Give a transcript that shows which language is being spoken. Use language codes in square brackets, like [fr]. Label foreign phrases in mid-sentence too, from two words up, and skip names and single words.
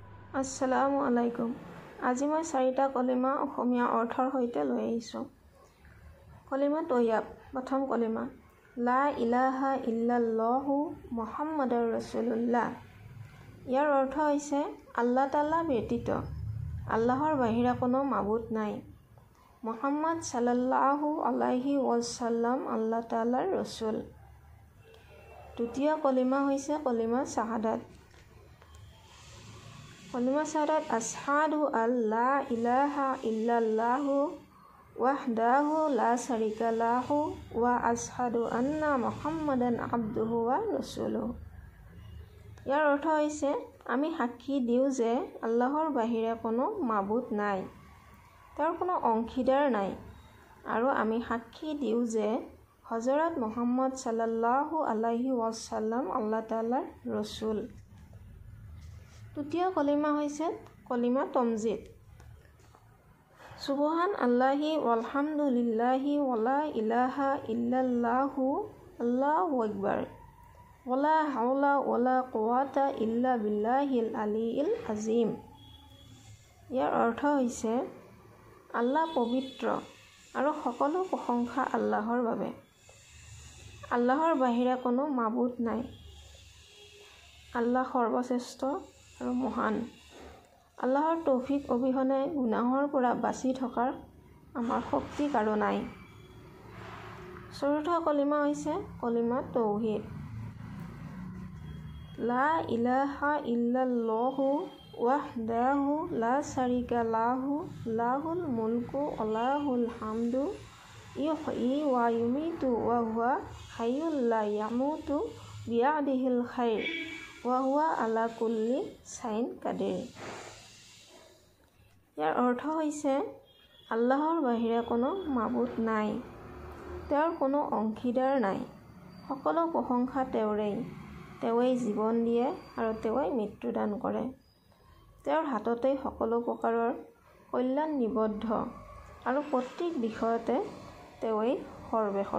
[ar] السلام عليكم. [as] আজি মই 4টা কলিমা অসমীয়া অৰ্থৰ সৈতে লৈ আহিছোঁ। [ar] কলিমা তৈয়াব। [as] প্ৰথম কলিমা [ar] لا إله إلا الله محمد رسول الله. [as] ইয়াৰ অৰ্থ হৈছে [ar] الله تعالى [as] ব্যতীত আল্লাহৰ বাহিৰে কোনো মাবুদ নাই। মুহাম্মদ [ar] صلى الله عليه وسلم الله تعالى [as] ৰসূল। দ্বিতীয় কলিমা হৈছে কলিমা শাহাদাত। [ar] কলিমা শাহাদাত أشهد أن لا إله إلا الله وحده لا شريك له وأشهد أن محمدا عبده ورسوله. [as] ইয়াৰ অৰ্থ হৈছে আমি সাক্ষী দিওঁ যে আল্লাহৰ বাহিৰে কোনো মাবুদ নাই, তেওঁৰ কোনো অংশীদাৰ নাই, আৰু আমি সাক্ষী দিওঁ যে হজৰত মুহাম্মদ [ar] صلى الله عليه وسلم الله تعالى [as] ৰসূল। তৃতীয় কলিমা হৈছে কলিমা তমজিদ। [ar] سبحان الله والحمد لله ولا إله إلا الله الله أكبر ولا حول ولا قوة إلا بالله العلي العظيم. [as] ইয়াৰ অৰ্থ হৈছে আল্লাহ পবিত্ৰ আৰু সকলো প্ৰশংসা আল্লাহৰ বাবে। আল্লাহৰ বাহিৰে কোনো মাবুদ নাই। আল্লাহ সৰ্বশ্ৰেষ্ঠ আৰু মহান। আল্লাহৰ তৌফিক অবিহনে গুনাহৰ পৰা বাচি থকাৰ আমাৰ শক্তি কাৰো নাই। চতুৰ্থ কলিমা হৈছে কলিমা তৌহিদ। [ar] لا إله إلا الله وحده لا شريك له له الملك وله الحمد يحيي ويميت وهو حي لا يموت بيده الخير وهو على كل شيء قدير. [as] ইয়াৰ অৰ্থ হৈছে আল্লাহৰ বাহিৰে কোনো মাবুদ নাই, তেওঁৰ কোনো অংশীদাৰ নাই, সকলো প্ৰশংসা তেওঁৰেই। তেওঁৱেই জীৱন দিয়ে আৰু তেওঁৱেই মৃত্যুদান কৰে। তেওঁৰ হাততেই সকলো প্ৰকাৰৰ কল্যাণ নিবদ্ধ আৰু প্ৰত্যেক বিষয়তে তেওঁৱেই সৰ্বেসৰ্বা।